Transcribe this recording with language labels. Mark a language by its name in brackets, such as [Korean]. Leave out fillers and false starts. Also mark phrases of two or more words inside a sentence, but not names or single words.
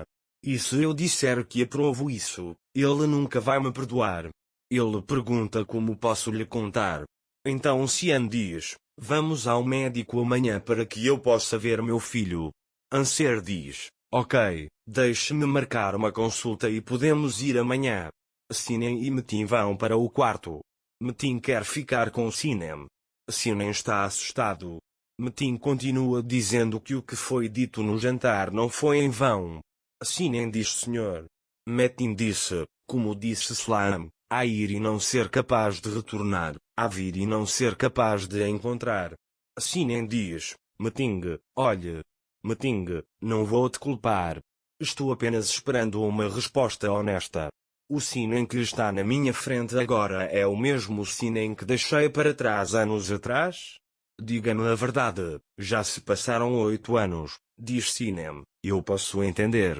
[Portuguese] E se eu disser que aprovo isso, ele nunca vai me perdoar. Ele pergunta como posso lhe contar. Então Cian diz, vamos ao médico amanhã para que eu possa ver meu filho. Anser diz, ok, deixe-me marcar uma consulta e podemos ir amanhã. Sinem e Metin vão para o quarto. Metin quer ficar com Sinem. Sinem está assustado. Metin continua dizendo que o que foi dito no jantar não foi em vão. Sinem diz senhor. Metin disse, como disse Slam, a ir e não ser capaz de retornar, a vir e não ser capaz de encontrar. Sinem diz, Metin, olhe. Metin, não vou te culpar. Estou apenas esperando uma resposta honesta. O Sinem que está na minha frente agora é o mesmo Sinem que deixei para trás anos atrás? Diga-me a verdade, já se passaram 8 anos, diz Sinem, eu posso entender.